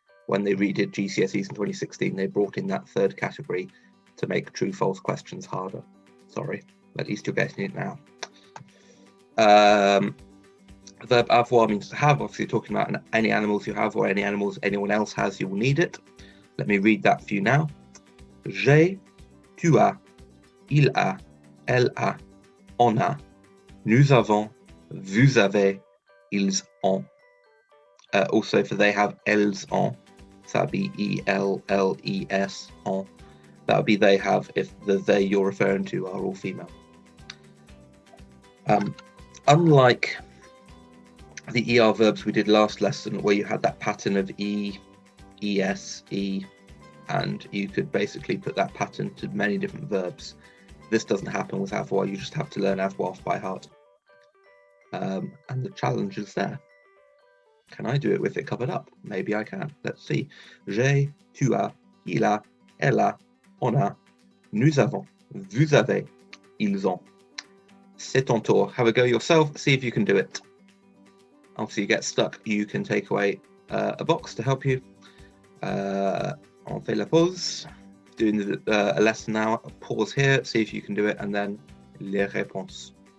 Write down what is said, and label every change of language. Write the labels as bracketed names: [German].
[English] When they redid GCSEs in 2016, they brought in that third category to make true, false questions harder. Sorry, at least you're getting it now. Verb avoir means to have. Obviously, talking about any animals you have or any animals anyone else has, you will need it. Let me read that for you now. [French] J'ai, tu as, il a, elle a, on a, nous avons, vous avez, ils ont. [English] Also for they have, [French] elles ont. [English] So that'd be E-L-L-E-S, ont. That would be they have if the they you're referring to are all female. Unlike the ER verbs we did last lesson, where you had that pattern of E, ES, E, and you could basically put that pattern to many different verbs. This doesn't happen with avoir, you just have to learn avoir by heart. And the challenge is there. Can I do it with it covered up? Maybe I can. Let's see. [French] J'ai, tu as, il a, elle a, on a, nous avons, vous avez, ils ont. C'est ton tour. [English] Have a go yourself. See if you can do it. After you get stuck, you can take away a box to help you. [French] On fait la pause. [English] Doing a lesson now. Pause here. See if you can do it, and then [French] les réponses.